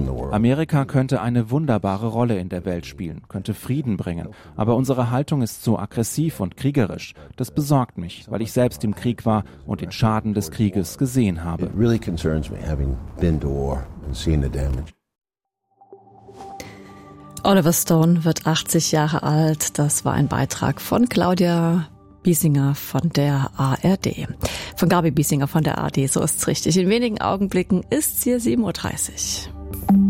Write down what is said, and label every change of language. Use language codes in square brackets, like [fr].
[de] Amerika könnte eine wunderbare Rolle in der Welt spielen, könnte Frieden bringen. Aber unsere Haltung ist so aggressiv und kriegerisch. Das besorgt mich, weil ich selbst im Krieg war und den Schaden des Krieges gesehen habe. [en] It really concerns me, having been to war and seen the damage. [de] Oliver Stone wird 80 Jahre alt. Das war ein Beitrag von Claudia Biesinger von der ARD. Von Gabi Biesinger von der ARD, so ist's richtig. In wenigen Augenblicken ist's hier 7:30 Uhr.